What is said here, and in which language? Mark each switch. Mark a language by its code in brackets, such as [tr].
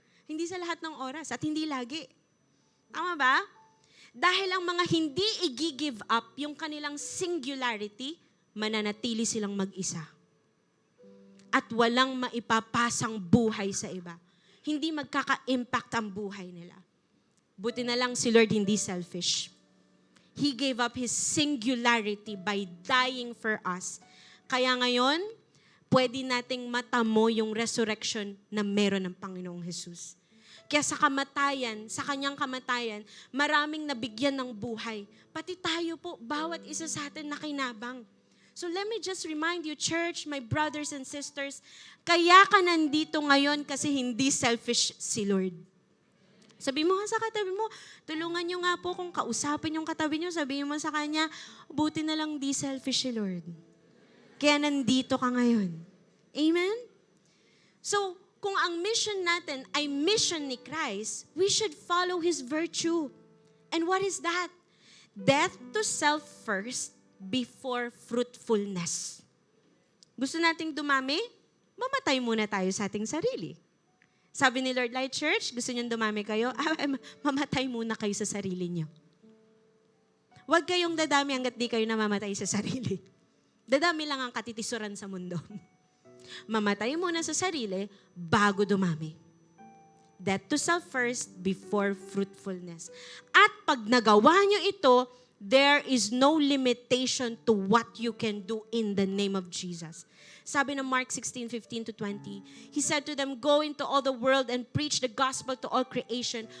[tl] Hindi sa lahat ng oras at hindi lagi. Tama ba? Dahil ang mga hindi i-give up yung kanilang singularity, mananatili silang mag-isa. At walang maipapasang buhay sa iba. Hindi magkaka-impact ang buhay nila. Buti na lang si Lord hindi selfish. [en] He gave up His singularity by dying for us. [tl] Kaya ngayon, pwede nating matamo yung resurrection na meron ng Panginoong Jesus. Kaya sa kamatayan, sa kanyang kamatayan, maraming nabigyan ng buhay. Pati tayo po, bawat isa sa atin nakinabang. [en] So let me just remind you, church, my brothers and sisters, [tl] kaya ka nandito ngayon kasi hindi selfish si Lord. Sabi mo nga sa katabi mo, tulungan nyo nga po kung kausapin yung katabi nyo, sabihin mo sa kanya, buti na lang di selfish si Lord. Kaya nandito ka ngayon. [en] Amen? So, kung ang mission natin ay mission ni Christ, we should follow His virtue. And what is that? Death to self first before fruitfulness. [tl] Gusto nating dumami? Mamatay muna tayo sa ating sarili. Sabi ni Lord Light Church, gusto niyong dumami kayo? Mamatay muna kayo sa sarili niyo. Huwag kayong dadami hanggat di kayo namamatay sa sarili. Dadami lang ang katitisuran sa mundo. Mamatay muna sa sarili bago dumami. [en] Death to self first before fruitfulness. [tl] At pag nagawa nyo ito, [en] there is no limitation to what you can do in the name of Jesus. Sabi ng Mark 16:15-20, He said to them, "Go into all the world and preach the gospel to all creation.